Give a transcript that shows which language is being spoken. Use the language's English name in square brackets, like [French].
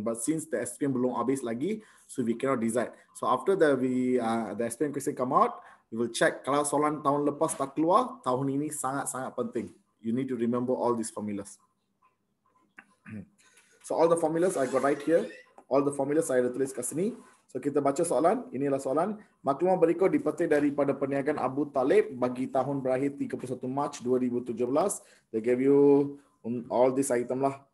[English] But since the SPM [Malay] belum habis lagi, [English] so we cannot decide. So after the SPM question come out, we will check [Malay] kalau soalan tahun lepas tak keluar, tahun ini sangat-sangat penting. [English] You need to remember all these formulas. So all the formulas I got right here. All the formulas [Malay] saya ada tulis kat sini. So kita baca soalan. Inilah soalan. Maklumat berikut dipetik daripada perniagaan Abu Talib bagi tahun berakhir 31 Mac 2017. [English] They gave you all this item lah.